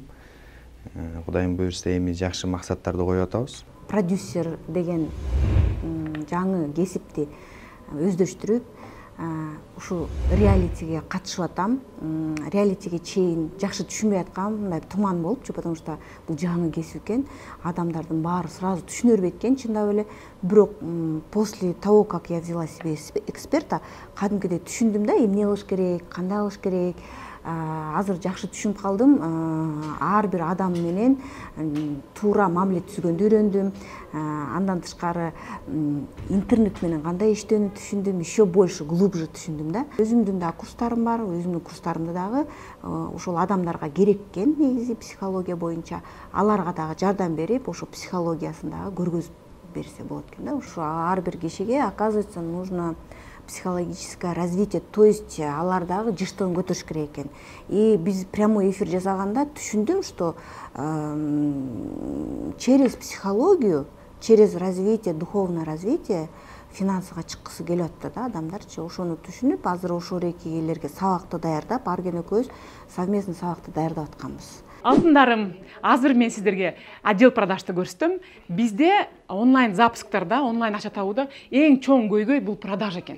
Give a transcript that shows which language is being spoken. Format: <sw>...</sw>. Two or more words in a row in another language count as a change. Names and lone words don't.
<ky>Кудайым буйрса эми жакшы максаттарды коюп атабыз. Продюсер деген жаңы кесипти өздөштүрүп, ушу реалитиге катышып атам. Реалитиге чейин жакшы түшүнбөй аткам, мындай туман болупчу,</ky> <ru>потому что</ru> <ky>бул жаңы кесип экен. Адамдардын баары сразу түшүнө бербейт экен, чындап эле.</ky> <ru>Бирок после того, как я взяла себе эксперта,</ru> <ky>кадимкидей түшүндүм да, эмне кылыш керек, кандай кылыш керек. Азыр жакшы түшүнүп калдым. Ар бир адам менен туура мамиле түзгөндү үйрөндүм. Андан тышкары интернет менен кандай иштөөнү түшүндүм,</ky> <ru>еще больше, глубже</ru> <ky>түшүндүм да. Өзүмдүн да курстарым бар, өзүмдүн курстарымда дагы ошол адамдарга керек экен, негизи психология боюнча. Аларга дагы жардам берип, ошо психологиясын дагы көргөзүп берсе болот экен да. Ошо ар бир кишиге,</ky> <ru>оказывается, нужно психологическое развитие, то есть</ru> <ky>алар дагы жыштыгын көтөрүш керек экен. И биз</ky> <ru>прямой эфир</ru> <ky>жасаганда түшүндүм,</ky> <ru>что через психологию, через развитие, духовное развитие</ru> <ky>финансыга чыккысы келип атты да адамдарчы. Ошону түшүнүп, азыр ошо рекегелерге сабакты даярдап, Арген экөөбүз совместный сабакты даярдап атканбыз. Алтындарым, азыр мен сиздерге</ky> <ru>отдел продажды</ru> <ky>көрсөтөм. Бизде онлайн запускарда, онлайн акча табууда эң чоң көйгөй бул продажа экен.</ky>